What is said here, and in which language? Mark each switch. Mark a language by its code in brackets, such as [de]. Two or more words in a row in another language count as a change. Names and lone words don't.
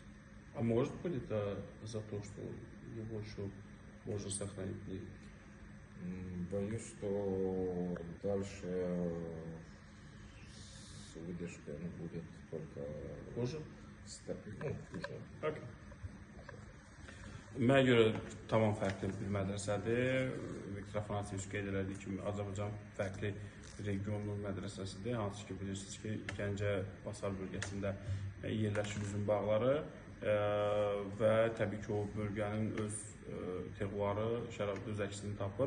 [ru] А может быть это за то, что его еще можно сохранить? Боюсь, что dальше с выдержкой оно будет только хуже. Хуже. Okay. [az] Mənə görə tamam fərqli bir mədrəsədir. Viktor Afanasyeviç qeyd elədiyi kimi Azərbaycan fərqli regionun mədrəsəsidir. Hansı ki bilirsiniz ki, Gəncə Basar bölgəsində yerləşir üzüm bağları və təbii ki o bölgənin öz terroirı, şərabı öz əksini tapır.